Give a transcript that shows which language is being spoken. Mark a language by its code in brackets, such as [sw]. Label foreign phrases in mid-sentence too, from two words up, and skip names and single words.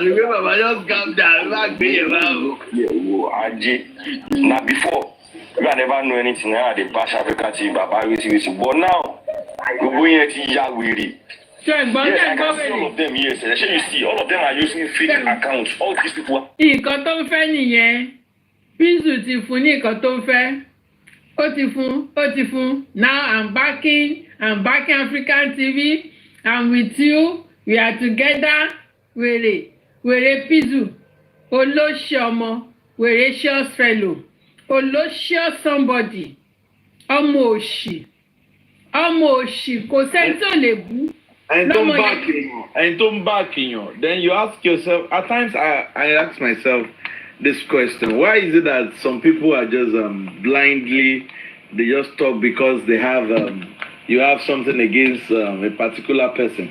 [en] Remember, just calm down. Now before, we never know anything. Now they bash African TV, but now we're going to Yawiri. Yes, I can see all of them. Yes, you see, all of them are using fake accounts. All these people. [yo] Nǹkan tó ń fẹ́ nìyẹn. Pizzu ti fún ní nǹkan tó ń fẹ́. Ó ti fún. [en] Now I'm backing African TV. I'm with you. We are together. [yo] Wèrè Pizzu. Olóṣì ọmọ. Wèrè [en] short fellow. [yo] Olóṣì somebody. Ọmọ òṣì. Kò sẹ́ni tó lè bú. [en] And don't back in you. Then you ask yourself, at times I ask myself, this question. Why is it that some people are just blindly, they just talk because they have, you have something against a particular person?